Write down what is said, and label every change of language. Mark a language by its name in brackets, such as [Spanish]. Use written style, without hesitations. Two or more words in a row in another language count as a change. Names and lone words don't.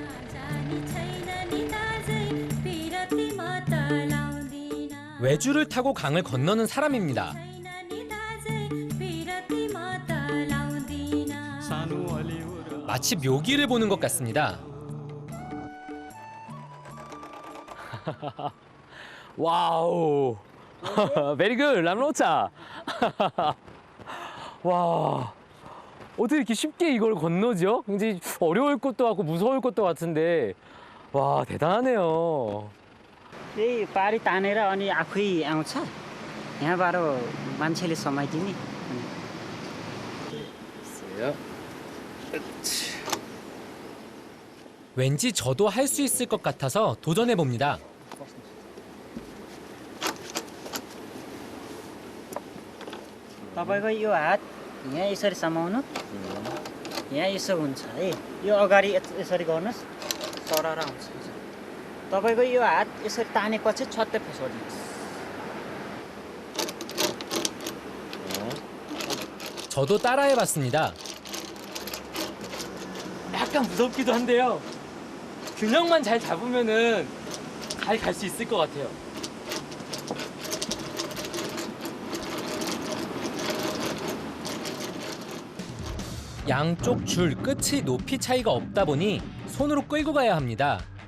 [Korean] 외주를 타고 강을 건너는 사람입니다. 마치 묘기를 보는 것 같습니다. 와우. [English] Very good, [Nepali] राम्रो छ. 와. [Korean] 어떻게 이렇게 쉽게 이걸 건너죠? 굉장히 어려울 것도 같고 무서울 것도 같은데. 와, 대단하네요. [Nepali] यही पारी तानेर अनि आफै आउँछ यहाँबाट मान्छेले समाइदिने [Korean] 왠지 저도 할 수 있을 것 같아서 도전해 봅니다. [Nepali] तपाईको यो हात यहाँ यसरी समाउनु यहाँ यसो हुन्छ है यो अगाडि यसरी गर्नुस् सरर आउँछ तपाईको यो हात यसरी तानेपछि छत्तै फसाउनुहोस् [Korean] 저도 따라해 봤습니다. 약간 무섭기도 한데요. 균형만 잘 잡으면은 잘 갈 수 있을 것 같아요. 양쪽 줄 끝이 높이 차이가 없다 보니 손으로 끌고 가야 합니다.